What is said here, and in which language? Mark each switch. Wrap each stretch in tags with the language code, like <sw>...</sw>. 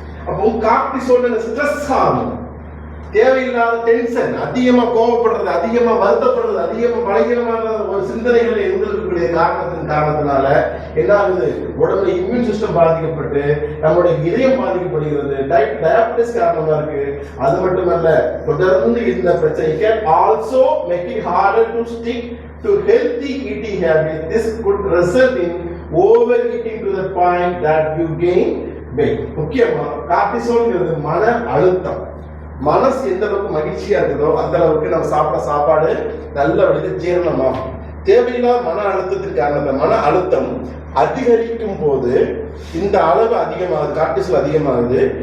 <ta>அப்போ cortisol stress hormone. தேவையில்லாத tension, அதிகமா கோபப்படுறது, அதிகமா வருத்தப்படுறது, அதிகமா பலகீனமான ஒரு சிந்தனைகள் இருந்திருக்கக்கூடிய காரணத்தினால என்ன ஆகுது? உடம்புல இம்யூன் சிஸ்டம் பாதிக்கப்பட்டு நம்மளுடைய இதயம் பாதிக்கப்படுகிறது. டயபிட்டிஸ் காரணமா இருக்கு. அது மட்டுமல்ல, தொடர்ந்து இந்த பிரச்சனைக்கு</ta> <en>Also make it harder to stick to healthy eating habits. This could result in overeating to the point that you gain weight.</en> <ta>முக்கியமா கார்டிசோல்ங்கிறது மன அழுத்தம். மனசு எந்த அளவுக்கு மகிழ்ச்சியா இருக்குதோ அந்த அளவுக்கு நம்ம சாப்பிட சாப்பாடு நல்ல வழியில் ஜீரணமாகும். தேவையில்லாத மன அழுத்தத்திற்கு காரணத்தை மன அழுத்தம் அதிகரிக்கும் போது இந்த அளவு அதிகமாகுது, கார்டிசோல் அதிகமாகுது.</ta>